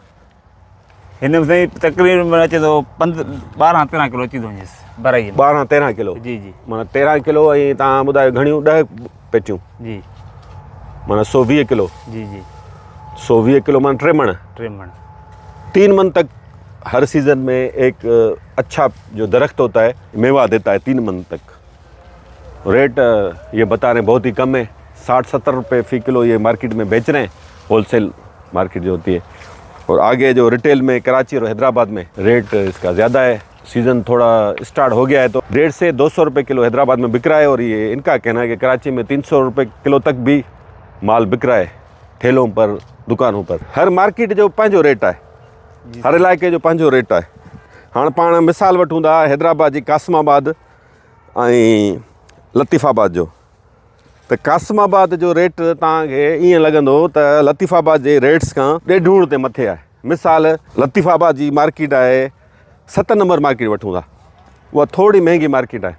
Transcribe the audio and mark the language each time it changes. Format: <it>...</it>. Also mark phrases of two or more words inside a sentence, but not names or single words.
<sd>हिन में साईं तक़रीबन अचे थो 12-13 किलो अची थो वञेसि भराई। 12-13 किलो? जी जी। माना 13 किलो। ऐं तव्हां ॿुधायो घणियूं? 10 पेटियूं? जी। माना 120 किलो? जी जी। 120 किलो माना 3 मण?</sd> <ur>3 من تک ہر سیزن میں ایک اچھا جو درخت ہوتا ہے میوہ دیتا ہے 3 من تک. ریٹ یہ بتا رہے ہیں بہت ہی کم ہے، 60-70 روپے فی کلو یہ مارکیٹ میں بیچ رہے ہیں,</ur> <en>wholesale market</en> <ur>جو ہوتی ہے. اور آگے جو ریٹیل میں کراچی اور حیدرآباد میں ریٹ اس کا زیادہ ہے. سیزن تھوڑا سٹارٹ ہو گیا ہے تو 150 سے 200 روپے کلو حیدرآباد میں بک رہا ہے. اور یہ ان کا کہنا ہے کہ کراچی میں 300 روپے کلو تک بھی مال بک رہا ہے، ٹھیلوں پر، دکانوں پر.</ur> <sd>हर मार्केट जो पंहिंजो रेट है, हर इलाइक़े जो पंहिंजो रेट है। हाँ, पाण मिसाल वठूं था हैदराबाद जी कासमाबाद ऐं लतीफ़ाबाद जो। त कासिमाबाद जो रेट तव्हांखे ईअं लॻंदो त लतीफ़ाबाद जे रेट्स खां ॾेढूण ते मथे आहे। मिसाल लतीफ़ाबाद जी मार्केट आहे 7 नंबर मार्केट वठूं था, उहा थोरी महांगी मार्केट आहे।</sd>